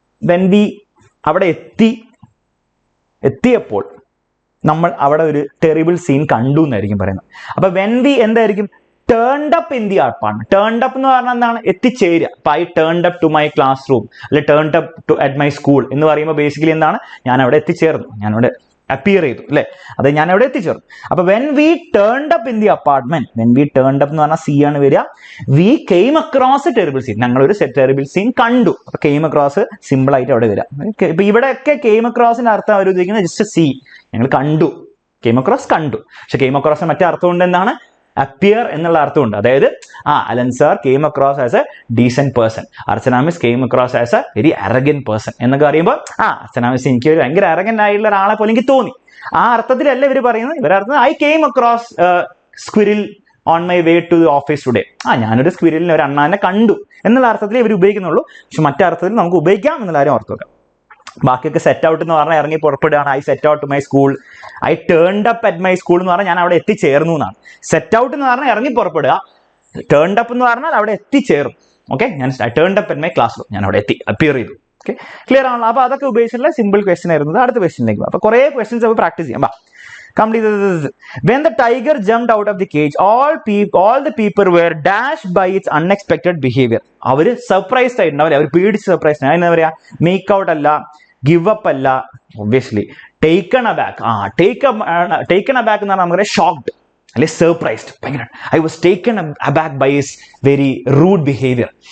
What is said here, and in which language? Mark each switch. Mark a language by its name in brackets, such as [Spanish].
[Malayalam] when we അവിടെ എത്തിയപ്പോൾ നമ്മൾ അവിടെ ഒരു ടെറിബിൾ സീൻ കണ്ടു എന്നായിരിക്കും പറയുന്നത്. [English] അപ്പൊ when we എന്തായിരിക്കും, turned up in the apartment. [Malayalam] turned up എന്ന് പറഞ്ഞാൽ എന്താണ്, എത്തിച്ചേരുക. അപ്പൊ [English] I turned up to my classroom, [Malayalam] അല്ലെ turned up to at my school എന്ന് പറയുമ്പോൾ ബേസിക്കലി എന്താണ്, ഞാൻ അവിടെ എത്തിച്ചേർന്നു, ഞാൻ അവിടെ അപ്പിയർ ചെയ്തു അല്ലെ, അത് ഞാൻ അവിടെ എത്തിച്ചേർന്നു. [English] അപ്പൊ when we turned up in the apartment, when we turned up [Malayalam] എന്ന് പറഞ്ഞാൽ സി ആണ് വരിക. [English] we came across a terrible scene, [Malayalam] ഞങ്ങൾ ഒരു terrible scene കണ്ടു. അപ്പൊ came across സിമ്പിൾ ആയിട്ട് അവിടെ വരിക. ഇപ്പൊ ഇവിടെയൊക്കെ came acrossന്റെ അർത്ഥം അവർ ഉദ്ദേശിക്കുന്നത് ജസ്റ്റ് സി, ഞങ്ങൾ കണ്ടു, came across കണ്ടു. പക്ഷെ came across മറ്റേ അർത്ഥം കൊണ്ട് എന്താണ്, അപ്പിയർ എന്നുള്ള അർത്ഥമുണ്ട്. അതായത് Allen sir [English] came across as a decent person, [Malayalam] Archana miss [English] came across as a very arrogant person [Malayalam] എന്നൊക്കെ പറയുമ്പോൾ അർച്ചന മിസ് എനിക്ക് ഒരു ഭയങ്കര arrogant ആയിട്ടുള്ള ഒരാളെ പോലെ എനിക്ക് തോന്നി. ആ അർത്ഥത്തിലല്ല ഇവർ പറയുന്നത്. ഇവരുടെ അർത്ഥം [English] I came across squirrel on my way to the office today. [Malayalam] ഞാനൊരു സ്ക്വിരലിനെ, ഒരു അണ്ണാനെ കണ്ടു എന്നുള്ള അർത്ഥത്തിൽ ഇവർ ഉപയോഗിക്കുന്നുള്ളൂ. പക്ഷെ മറ്റേ അർത്ഥത്തിൽ നമുക്ക് ഉപയോഗിക്കാം എന്നുള്ള കാര്യം ഓർത്ത് വെക്കാം. ബാക്കിയൊക്കെ സെറ്റ് ഔട്ട് എന്ന് പറഞ്ഞാൽ ഇറങ്ങി പുറപ്പെടുകയാണ്. [English] I set out my school, [Malayalam] I turned up at my school എന്ന് പറഞ്ഞാൽ ഞാൻ അവിടെ എത്തിച്ചേർന്നു എന്നാണ്. സെറ്റ് ഔട്ട് എന്ന് പറഞ്ഞാൽ ഇറങ്ങി പുറപ്പെടുക, ടേൺഡ് അപ്പ് എന്ന് പറഞ്ഞാൽ അവിടെ എത്തിച്ചേർന്നു. ഓക്കെ, ഞാൻ turned up at my class room, ഞാൻ അവിടെ അപ്പിയർ ചെയ്തു. ഓക്കെ, ക്ലിയർ ആണല്ലോ? അപ്പൊ അതൊക്കെ ഉപയോഗിച്ചിട്ടുള്ള സിമ്പിൾ ക്വസ്റ്റൻ ആയിരുന്നു. അടുത്ത ക്വസ്റ്റനിലേക്ക് അപ്പൊ കുറെ ക്വസ്റ്റൻസ് നമുക്ക് പ്രാക്ടീസ് ചെയ്യാം. [English] Complete this. When the tiger jumped out of the cage, all the people were dashed by its unexpected behavior. [Malayalam] അവര് സർപ്രൈസ്ഡ് ആയിട്ടുണ്ടാവില്ലേ, അവർ പേടിച്ച് സർപ്രൈസ്ഡ്. എന്താ പറയാ, മേക്ക് ഔട്ട് അല്ല, ഗിവ് അപ്പ് അല്ല, obviously taken aback. Taken aback എന്ന് പറഞ്ഞാൽ നമുക്ക് ഷോക്ക്ഡ് അല്ലെ സർപ്രൈസ്ഡ്. [English] ഭയങ്കര I was taken aback by his very rude behaviour.